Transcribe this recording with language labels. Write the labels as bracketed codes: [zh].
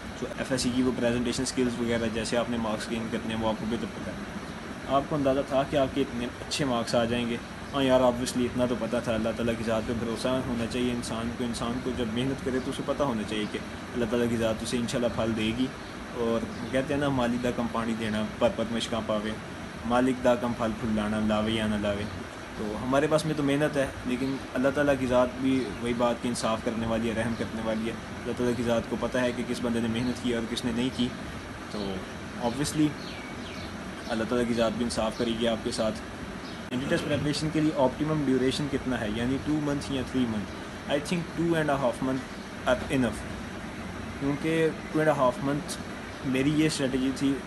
[ur] سو F S C کی وہ presentation skills وغیرہ جیسے آپ نے مارکس گین کرنے ہیں وہ آپ کو بہتر پتہ ہے. آپ کو اندازہ تھا کہ آپ کے اتنے اچھے مارکس آ جائیں گے؟ ہاں یار آبویسلی اتنا تو پتہ تھا. اللہ تعالیٰ کی ذات پہ بھروسہ ہونا چاہیے انسان کو جب محنت کرے تو اسے پتہ ہونا چاہیے کہ اللہ تعالیٰ کی ذات اسے انشاءاللہ پھل دے گی. اور کہتے ہیں نا [pa] مالک دا کم پانی دینا پر مشکاں پاوے، مالک دا کم پھل پھل لانا لاوے یا نہ لاوے. [ur] تو ہمارے پاس میں تو محنت ہے، لیکن اللہ تعالیٰ کی ذات بھی وہی بات کہ انصاف کرنے والی ہے، رحم کرنے والی ہے. اللہ تعالیٰ کی ذات کو پتہ ہے کہ کس بندے نے محنت کی اور کس نے نہیں کی، تو آبویسلی اللہ تعالیٰ کی ذات بھی انصاف کرے گی آپ کے ساتھ. اینٹی ٹیسٹ پریپریشن کے لیے آپٹیمم ڈیوریشن کتنا ہے، یعنی 2 منتھ یا 3 month? [en] I think 2.5 month are enough, [ur] کیونکہ 2.5 منتھ میری یہ اسٹریٹجی تھی.